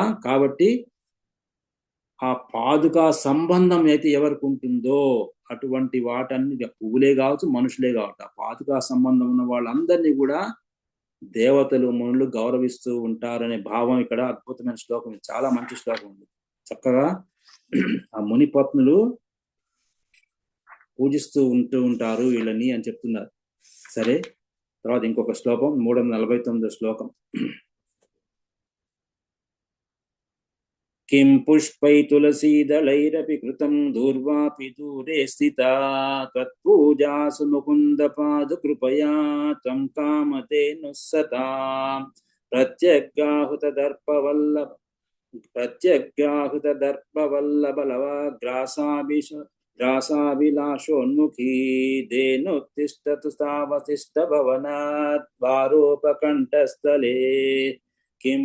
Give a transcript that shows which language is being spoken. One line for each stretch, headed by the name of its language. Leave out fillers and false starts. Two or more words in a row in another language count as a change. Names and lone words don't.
Telugu: కాబట్టి ఆ పాదుకా సంబంధం అయితే ఎవరికి ఉంటుందో అటువంటి వాటన్ని పువ్వులే కావచ్చు, మనుషులే కావచ్చు, ఆ పాదుకా సంబంధం ఉన్న వాళ్ళందరినీ కూడా దేవతలు మునులు గౌరవిస్తూ ఉంటారనే భావం ఇక్కడ అద్భుతమైన శ్లోకం. చాలా మంచి శ్లోకం ఉంది. చక్కగా ఆ ముని పత్నులు పూజిస్తూ ఉంటారు వీళ్ళని అని చెప్తున్నారు. సరే, తర్వాత ఇంకొక శ్లోకం 349 శ్లోకం.
Sanskrit: किं पुष्पै तुलसीदलैरपि कृतं दूर्वापि दूरे स्थिता त्वत्पूजासु मुकुन्दपादकृपया त्वं कामधेनुः सतां प्रत्यग्राहुतदर्पवल्लभलवाग्रासाभिलाषोन्मुखी धेनुत्तिष्ठतु सावशिष्टभवनात् वारोपकण्ठस्थले किं